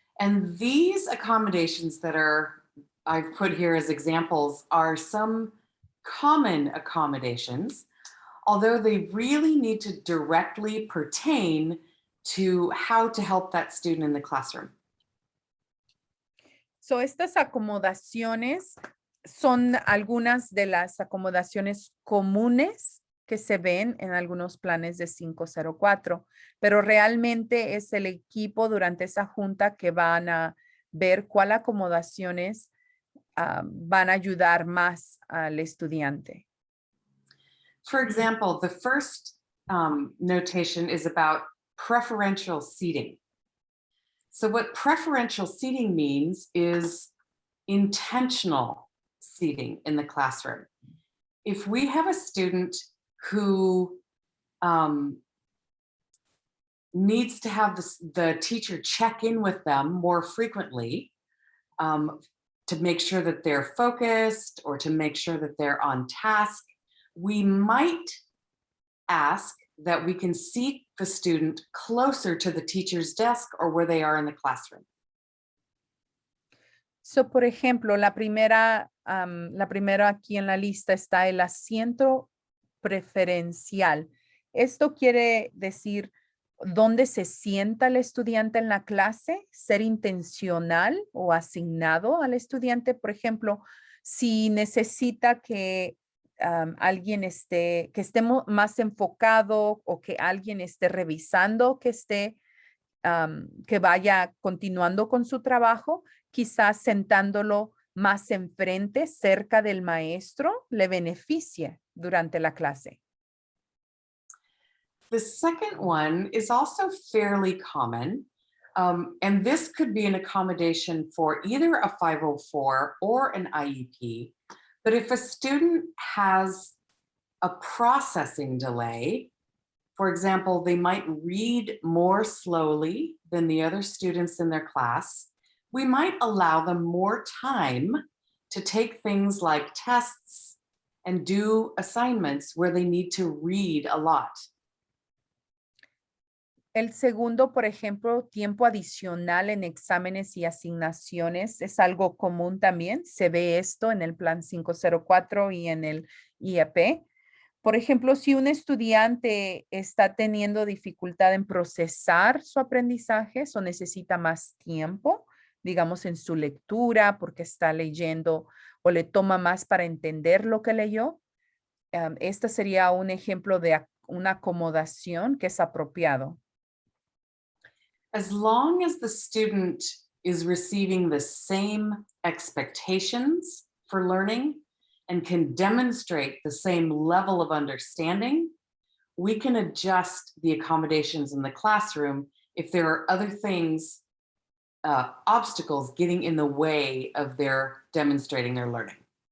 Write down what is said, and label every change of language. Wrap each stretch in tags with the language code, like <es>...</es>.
<en>And these accommodations that I've put here as examples are some common accommodations, although they really need to directly pertain to how to help that student in the classroom.</en> <es>So, estas acomodaciones son algunas de las acomodaciones comunes que se ven en algunos planes de 504, pero realmente es el equipo durante esa junta que van a ver cuál acomodaciones van a ayudar más al estudiante.</es> <en>For example, the first notation is about preferential seating. So what preferential seating means is intentional seating in the classroom. If we have a student who needs to have the teacher check in with them more frequently to make sure that they're focused or to make sure that they're on task, we might ask that we can seat the student closer to the teacher's desk or where they are in the classroom.</en> <es>So, por ejemplo, la primera aquí en la lista está el asiento preferencial. Esto quiere decir dónde se sienta el estudiante en la clase, ser intencional o asignado al estudiante. Por ejemplo, si necesita que alguien que esté más enfocado o que alguien esté revisando, que vaya continuando con su trabajo, quizás sentándolo más enfrente, cerca del maestro, le beneficie durante la clase.</es> <en>The second one is also fairly common, And this could be an accommodation for either a 504 or an IEP. But if a student has a processing delay, for example, they might read more slowly than the other students in their class, we might allow them more time to take things like tests and do assignments where they need to read a lot.</en> <es>El segundo, por ejemplo, tiempo adicional en exámenes y asignaciones es algo común también. Se ve esto en el Plan 504 y en el IEP. Por ejemplo, si un estudiante está teniendo dificultad en procesar su aprendizaje o necesita más tiempo, digamos en su lectura, porque está leyendo o le toma más para entender lo que leyó, este sería un ejemplo de una acomodación que es apropiado.</es> <en>As long as the student is receiving the same expectations for learning and can demonstrate the same level of understanding, we can adjust the accommodations in the classroom if there are other things, obstacles getting in the way of their demonstrating their learning.</en>